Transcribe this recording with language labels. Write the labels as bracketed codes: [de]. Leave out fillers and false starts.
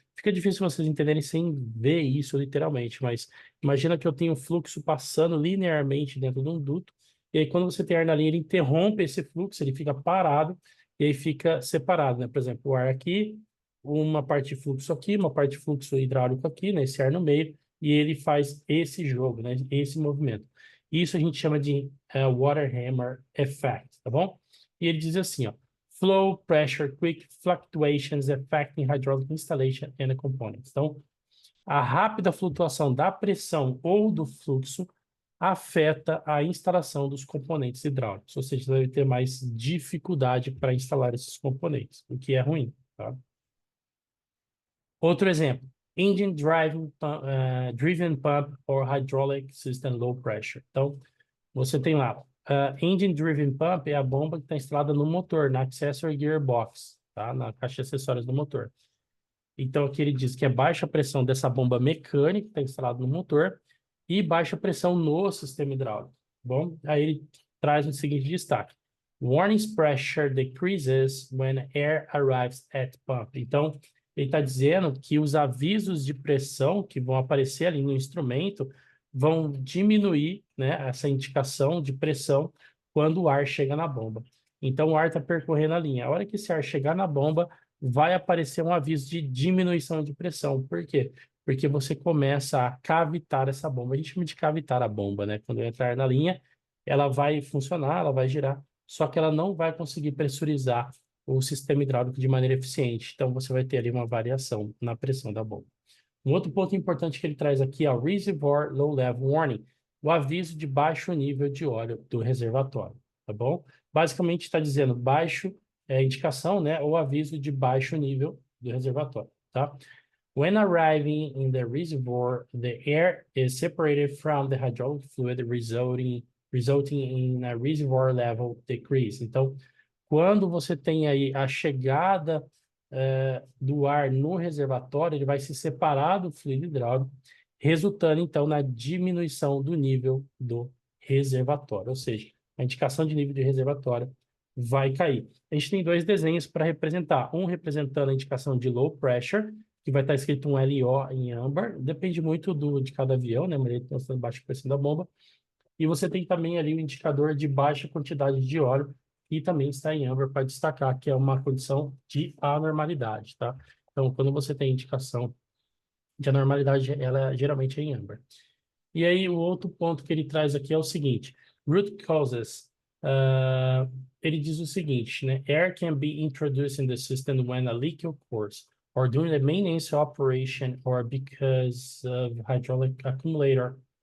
[pt] Fica difícil vocês entenderem sem ver isso literalmente, mas imagina que eu tenho um fluxo passando linearmente dentro de um duto, e aí quando você tem ar na linha, ele interrompe esse fluxo, ele fica parado, e aí fica separado, né? Por exemplo, o ar aqui, uma parte de fluxo aqui, uma parte de fluxo hidráulico aqui, né? Esse ar no meio, e ele faz esse jogo, né? Esse movimento. Isso a gente chama de water hammer effect, tá bom? E ele diz assim, ó, [en] flow, pressure, quick fluctuations affecting hydraulic installation and the components. [pt] Então, a rápida flutuação da pressão ou do fluxo afeta a instalação dos componentes hidráulicos, ou seja, você deve ter mais dificuldade para instalar esses componentes, o que é ruim, tá? Outro exemplo, [en] engine driven pump or hydraulic system low pressure. [pt] Então, você tem lá, engine driven pump é a bomba que está instalada no motor, na accessory gearbox, tá? Na caixa de acessórios do motor. Então, aqui ele diz que é baixa pressão dessa bomba mecânica que está instalada no motor e baixa pressão no sistema hidráulico. Bom, aí ele traz o seguinte destaque. [en] Warning pressure decreases when air arrives at pump. [pt] Então, ele está dizendo que os avisos de pressão que vão aparecer ali no instrumento vão diminuir, né, essa indicação de pressão quando o ar chega na bomba. Então, o ar está percorrendo a linha. A hora que esse ar chegar na bomba, vai aparecer um aviso de diminuição de pressão. Por quê? Porque você começa a cavitar essa bomba. A gente chama de cavitar a bomba, né? Quando entrar na linha, ela vai funcionar, ela vai girar, só que ela não vai conseguir pressurizar o sistema hidráulico de maneira eficiente. Então, você vai ter ali uma variação na pressão da bomba. Um outro ponto importante que ele traz aqui é o Reservoir Low Level Warning, o aviso de baixo nível de óleo do reservatório, tá bom? Basicamente está dizendo baixo indicação, né, ou aviso de baixo nível do reservatório, tá? [en] When arriving in the reservoir, the air is separated from the hydraulic fluid, resulting in a reservoir level decrease. [pt] Então, quando você tem aí a chegada do ar no reservatório, ele vai se separar do fluido hidráulico, resultando então na diminuição do nível do reservatório, ou seja, a indicação de nível de reservatório vai cair. A gente tem dois desenhos para representar, um representando a indicação de low pressure, que vai estar escrito um LO em âmbar, depende muito de cada avião, né, mas ele tem baixa pressão da bomba, e você tem também ali o indicador de baixa quantidade de óleo, que também está em âmbar para destacar que é uma condição de anormalidade, tá? Então, quando você tem indicação de anormalidade, ela geralmente é em âmbar. E aí, o outro ponto que ele traz aqui é o seguinte: root causes. Ele diz o seguinte, né? [en] Air can be introduced in the system when a leak occurs, or during the maintenance operation, or because of hydraulic accumulator